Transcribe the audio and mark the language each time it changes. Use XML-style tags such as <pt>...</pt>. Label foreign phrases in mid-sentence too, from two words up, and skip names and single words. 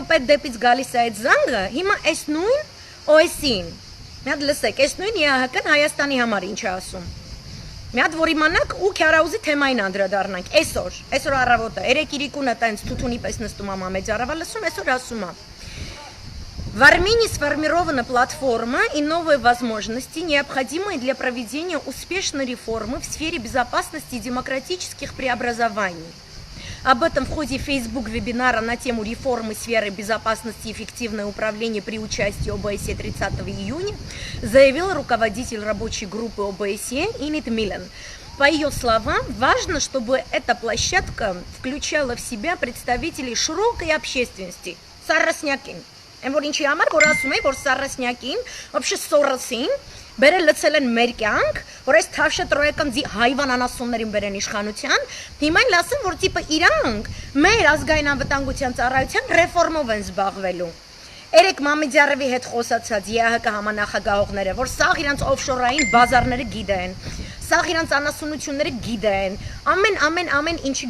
<hy>պետ դեպից գալիս է այդ զանգը, հիմա այս նույն OS-ին։ Մի հատ լսեք, այս նույն ԵԱՀԿ-ն Հայաստանի համար ինչ է ասում։ Մի հատ որ իմանաք ու Քյարաուզի թեմային անդրադառնանք։ Այսօր առավոտը Երեկիրիկունը տենց թութունի պես նստում է Մամեդյարովը լսում, այսօր ասում է</hy> <ru>В Армении сформирована платформа и новые возможности, необходимые для проведения успешной реформы в сфере безопасности и демократических преобразований. Об этом в ходе Facebook-вебинара на тему реформы сферы безопасности и эффективное управление при участии ОБСЕ 30 июня заявил руководитель рабочей группы ОБСЕ Инит Милен. По ее словам, важно, чтобы эта площадка включала в себя представителей широкой общественности.</ru> <hy>Սառասնյակին Որ ինչի համար որ ասում են որ Սառասնյակին, вообще Սորոսին, բերել լցել են մեր կյանք, որ այս թավշետրոյական հայվան անասուններին բերեն իշխանության, հիմա են ասում որ տիպը իրանք մեր ազգային անվտանգության ծառայության ռեֆորմով են զբաղվելու։ Երեք Մամեդյարովի հետ խոսացած ԵԱՀԿ համանախագահողները, որ սաղ իրանց օֆշորային բազարները գիտեն, սաղ իրանց անասունությունները գիտեն, ամեն ինչը</hy>